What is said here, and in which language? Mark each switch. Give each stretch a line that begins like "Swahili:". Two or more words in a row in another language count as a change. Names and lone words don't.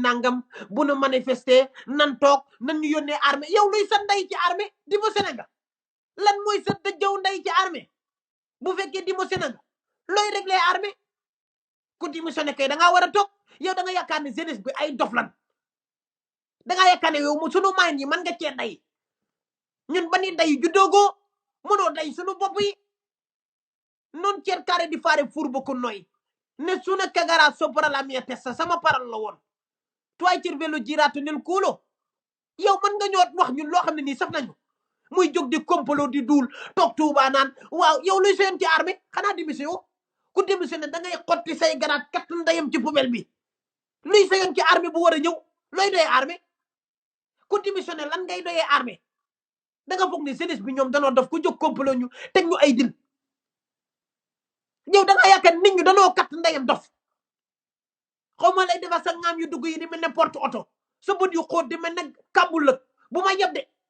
Wolof: nangam bu nu manifester nan toog nan ñu yónnee armée yow luy sa ndey ci armée démissionné nga lan mooy sa dëjëw ndey ci armée bu fekkee démissionné nga looy réglé armée ku démissionné kay da ngaa war a toog yow da nga yaakaar ne jeunesse bi ay dof lan da ngaa yaakaar ne yow sunu main yi mën nga cee day ñun ba ni day juddoogoo mënoo day sunu bopp yi
Italian: non cercare di fare furbo con noi nessuno cagherà sopra la mia testa
Wolof: sama parole la woon tu
Italian: hai cervello girato nel culo
Wolof: yow mën nga ñoo wax ñun loo xam ne nii saf nañu muy jóg di complot di duul toog Tuuba naan waaw yow luy seen ci armée xanaa démission ku démissionné da ngay xotti say garaat kat ndeyam ci poubelle bi luy seen ci armée bu war a ñëw looy doyee armée ku démissionné lan ngay doyee armée da nga foog ne jeunesse bi ñoom danoo def ku jóg complot ñu teg ñu ay dil yow da nga yaakaar nit ñu danoo kat ndeyam dof xaw ma lay defa sa ngaam yu dugg yi di mel ne porte oto sa bët yu xóot di mel ne kàmbul lëg bu ma yeb de